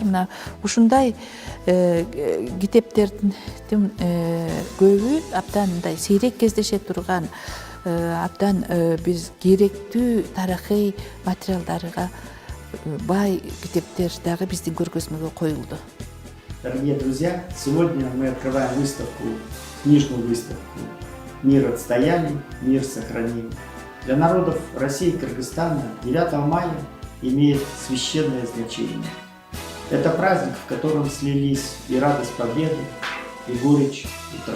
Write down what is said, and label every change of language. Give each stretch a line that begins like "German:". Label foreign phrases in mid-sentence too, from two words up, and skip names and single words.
Kyrgyz: Мына ушундай китептердин көбү абдан мындай сейрек кездеше турган абдан биз керектүү тарыхый материалдарга бай китептер дагы биздин көргөзмөгө коюлду.
Russian: Дорогие друзья, сегодня мы открываем выставку, книжную выставку «Мир отстояли, мир сохраним». Для народов России и Кыргызстана 9 мая имеет священное значение. Это праздник, в котором слились и радость победы, и горечь утраты.